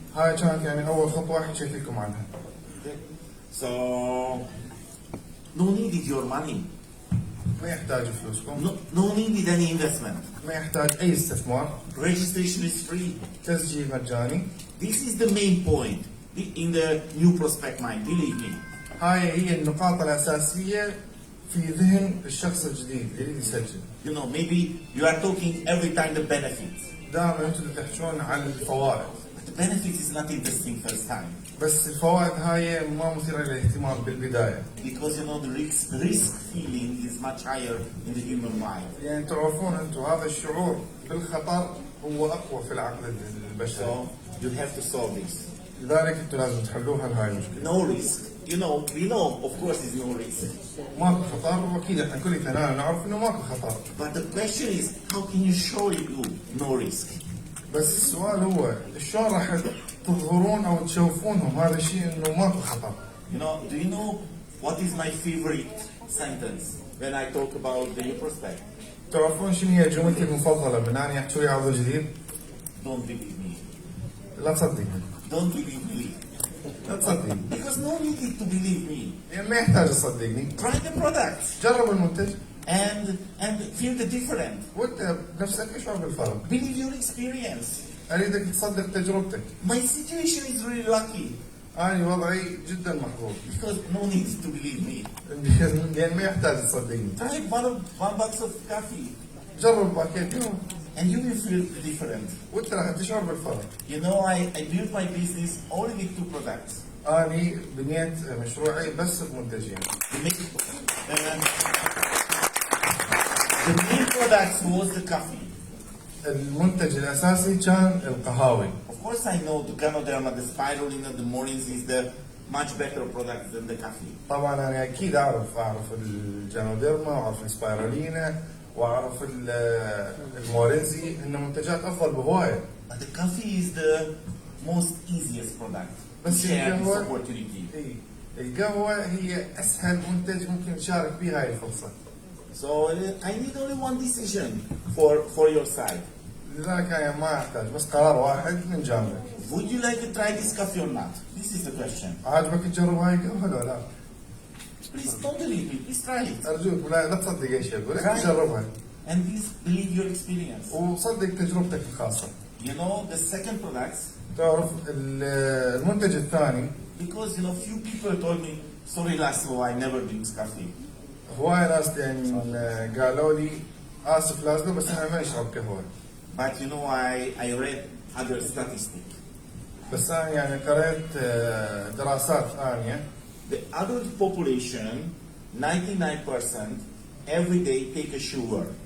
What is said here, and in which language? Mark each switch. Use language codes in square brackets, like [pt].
[ar] هاي كانت يعني اول خطوه حكيت لكم عنها. [en] Okay. So no needed your money. [ar] ما يحتاج فلوسكم. [en] No needed any investment. [ar] ما يحتاج اي استثمار. [en] Registration is free. [ar] تسجيل مجاني. [en] This is the main point in the new prospect mind. Believe me. [ar] هاي هي النقاط الاساسيه في ذهن الشخص الجديد اللي يريد يسجل. [en] You know, maybe you are talking every time the benefits. [ar] دائما انتم تحكون عن الفوائد. [en] But the benefit is not interesting first time. [ar] بس الفوائد هاي ما مثيره للاهتمام بالبدايه. [en] Because you know the risk feeling is much higher in the human mind. [ar] يعني تعرفون انتم هذا الشعور بالخطر هو اقوى في العقل البشري. [en] So you have to solve this. [ar] لذلك انتم لازم تحلوها هاي المشكله. [en] No risk. You know, we know, of course, there's no risk. [ar] ماكو خطر واكيد احنا كلنا نعرف انه ماكو خطر. [en] But the question is, how can you show you no risk? [ar] بس السؤال هو شلون راح تظهرون او تشوفونهم هذا الشيء انه ماكو خطر. [en] You know, do you know what is my favorite sentence when I talk about the new prospect? [ar] تعرفون شنو هي جملتي المفضله من اني احكي ويا عضو جديد؟ [en] Don't believe me. [ar] لا تصدقني. [en] Don't believe me. [ar] لا تصدقني. [en] Because no need to believe me. [ar] يعني ما يحتاج تصدقني. [en] Try the product [ar] جرب المنتج [en] and feel the difference. [ar] وانت بنفسك اشعر بالفرق. [en] Believe your experience. [ar] اريدك تصدق تجربتك. [en] My situation is really lucky. [ar] أنا وضعي جدا محظوظ. [en] Because no need to believe me. [ar] لأن ما يحتاج تصدقني. [en] Try one box of coffee. [ar] جرب باكيت يوم. [en] And you will feel different. [ar] وانت راح تشعر بالفرق. [en] You know, I built my business only with 2 products. [ar] أنا بنيت مشروعي بس بمنتجين. [en] The main products was the coffee. [ar] المنتج الأساسي كان القهاوي. [en] Of course, I know the Ganoderma, the spirulina, the morins is the much better product than the coffee. [ar] طبعا أنا أكيد أعرف الجانوديرما وأعرف السبايرولينا وأعرف المورينزي إن منتجات أفضل بهواية. [en] But the coffee is the most easiest product. [ar] بس [en] to share this [ar] القهوة [en] opportunity. [ar] القهوة هي أسهل منتج ممكن تشارك به هاي الفرصة. [en] So I need only one decision for your side. [ar] لذلك أنا ما أحتاج بس قرار واحد من جانبك. [en] Would you like to try this coffee or not? This is the question. [ar] عاجبك تجرب هاي القهوة ولا لا؟ [en] Please don't believe me. Please try it. [ar] أرجوك لا تصدق أي شيء أقول لك [en] Try it. [ar] جربها. [en] and please believe your experience. [ar] وصدق تجربتك الخاصة. [en] You know, the second products, [ar] تعرف المنتج الثاني، [en] because, you know, few people told me, sorry Lázaro, I never drink coffee. [ar] هواي ناس يعني قالوا لي آسف لازلو بس أنا ما أشرب قهوة. [en] But, you know, I read other statistics. [ar] بس أنا يعني قرأت دراسات ثانية. [en] The adult population, 99% every day take a shower.